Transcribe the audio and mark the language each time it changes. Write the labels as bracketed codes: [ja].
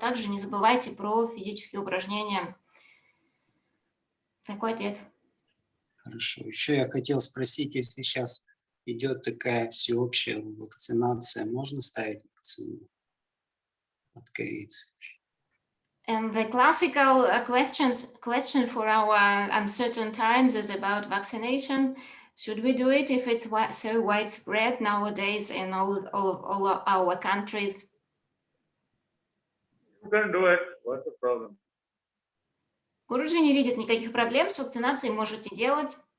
[ru] Также не забывайте про физические упражнения. Такой ответ. Хорошо. Еще я хотел спросить, если сейчас идет такая всеобщая вакцинация, можно ставить вакцину от ковида? [en] And the classical question for our uncertain times is about vaccination. Should we do it if it's so widespread nowadays in all our countries? You can do it. What's the problem? [ru] Гуруджи не видит никаких проблем с вакцинацией, можете делать.